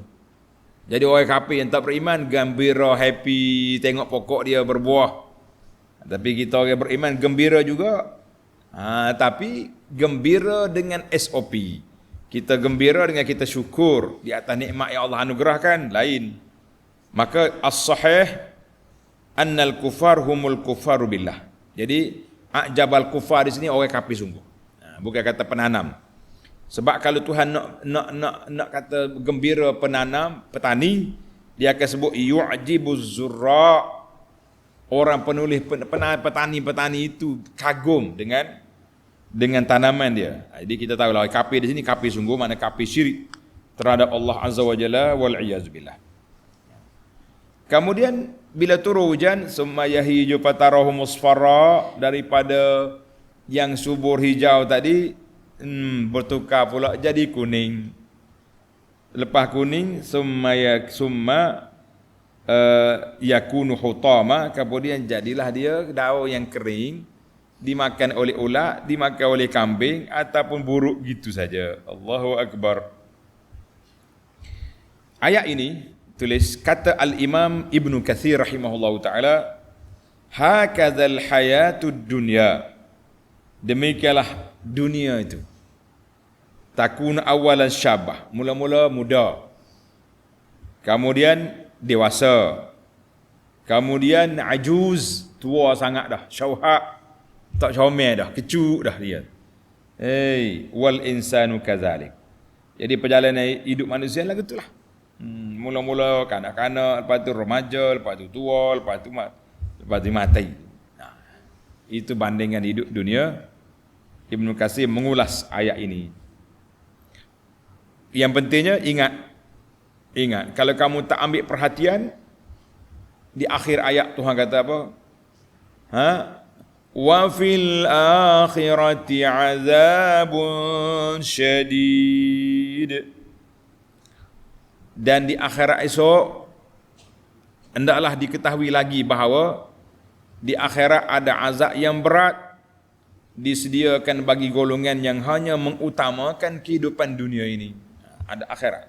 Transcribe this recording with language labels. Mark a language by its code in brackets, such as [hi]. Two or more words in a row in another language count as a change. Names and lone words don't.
[ms] Jadi orang kafir yang tak beriman gembira, happy tengok pokok dia berbuah. Tapi kita orang beriman gembira juga. Tapi gembira dengan SOP. Kita gembira dengan kita syukur di atas nikmat yang Allah anugerahkan, lain. [ar] Maka الصحيح أن الكفار هم الكفار بالله. [ms] Jadi [ar] أعجب الكفار [ms] di sini orang kafir sungguh. Bukan kata penanam. Sebab kalau Tuhan nak kata gembira penanam, petani, dia akan sebut [ar] يعجب الزراع. [ms] Orang penulis petani itu kagum dengan tanaman dia. Jadi kita tahu lah kafir di sini kafir sungguh, makna kafir syirik terhadap Allah [ar] عز وجل والعياذ بالله. [ms] Kemudian bila turun hujan, [ar] ثم يهيج فتراه مصفرا, [ms] daripada yang subur hijau tadi bertukar pula jadi kuning. Lepas kuning [ar] ثم يكون حطاما, [ms] kemudian jadilah dia daun yang kering, dimakan oleh ulat, dimakan oleh kambing ataupun buruk gitu saja. [ar] الله أكبر. [ms] Ayat ini tulis kata al-Imam Ibnu Katsir [ar] رحمه الله تعالى, هكذا الحياة الدنيا. [ms] Demikianlah dunia itu. [ar] تكون أولا شابة, [ms] mula-mula muda. Kemudian dewasa. Kemudian ajuz, tua sangat dah, syauhak, tak comel dah, kecuk dah dia. [ar] والإنسان كذلك. [ms] Jadi perjalanan hidup manusia lah gitulah. Mula-mula kanak-kanak, lepas tu remaja, lepas tu tua, lepas tu mati. Itu bandingan hidup dunia. Ibnu Katsir mengulas ayat ini. Yang pentingnya ingat, kalau kamu tak ambil perhatian, di akhir ayat Tuhan kata apa? [ar] وفي الآخرة عذاب شديد. [ms] Dan di akhirat esok hendaklah diketahui lagi bahawa di akhirat ada azab yang berat disediakan bagi golongan yang hanya mengutamakan kehidupan dunia ini. Ada akhirat.